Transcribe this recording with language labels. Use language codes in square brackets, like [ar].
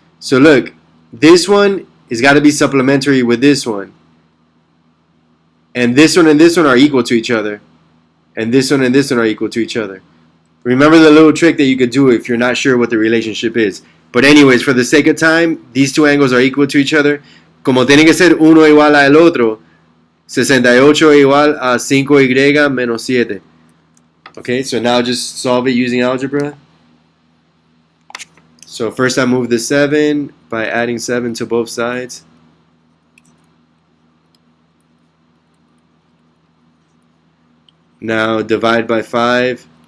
[en] So look, this one is gotta be supplementary with this one. And this one are equal to each other. And this one are equal to each other. Remember the little trick that you could do if you're not sure what the relationship is. But anyways, for the sake of time, these two angles are equal to each other. [es] Como tiene que ser uno igual al otro, 68 igual a 5y menos 7. [en] Okay, so now just solve it using algebra. So first I move the 7 by adding 7 to both sides. Now divide by 5.